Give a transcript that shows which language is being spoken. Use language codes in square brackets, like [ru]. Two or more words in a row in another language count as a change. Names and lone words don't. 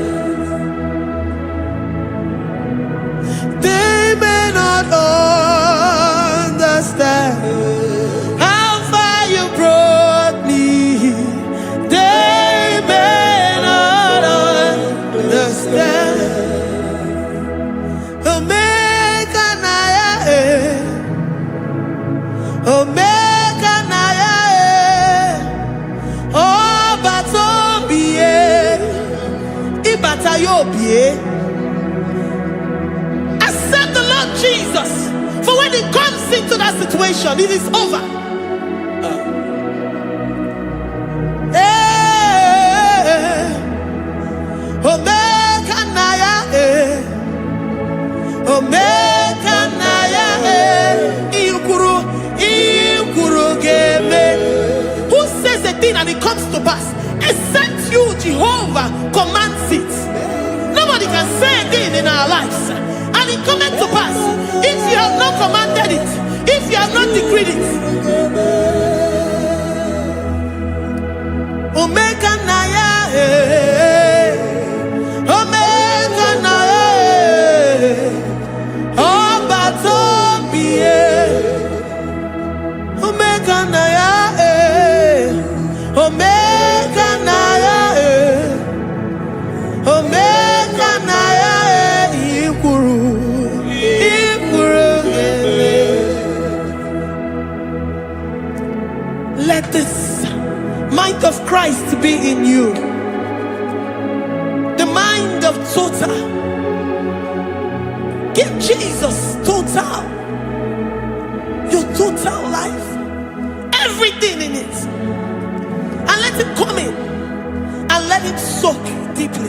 [en] They may not understand how far you brought me. They may not understand. [ig] Omeka naya, obata-obie. [en] Accept the Lord Jesus, for when He comes into that situation, it is over. [ig] Omeka naya, omeka naya, [en] who says a thing and it comes to pass, except you, Jehovah, commands it. Nobody can say a thing in our lives and it comes to pass if you have not commanded it, if you have not decreed it. [ig] Omeka naya, omeka naya, obata-obie. Omeka naya, omeka naya, omeka naya, ikuru. [en] Let this mind of Christ be in you, the mind of total. Give Jesus total, your total life, everything in it, and let it come in and let it soak deeply.